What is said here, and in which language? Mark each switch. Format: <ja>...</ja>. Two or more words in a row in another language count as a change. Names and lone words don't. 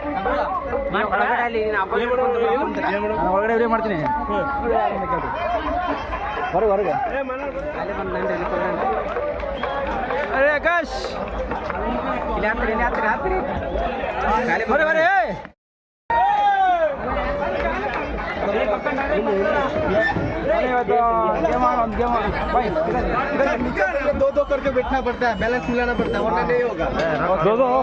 <kn>ನಾನು ಒಳಗಡೆ ವಿಡಿಯೋ ಮಾಡ್ತೀನಿ. ಹೊರಗೆ ಅರೆ ಆಕಾಶ್ ಬರೀ ಬರೀ</kn> <hi>दो करके बैठना पड़ता है, बैलेंस मिलाना पड़ता है, वरना नहीं होगा. दो</hi>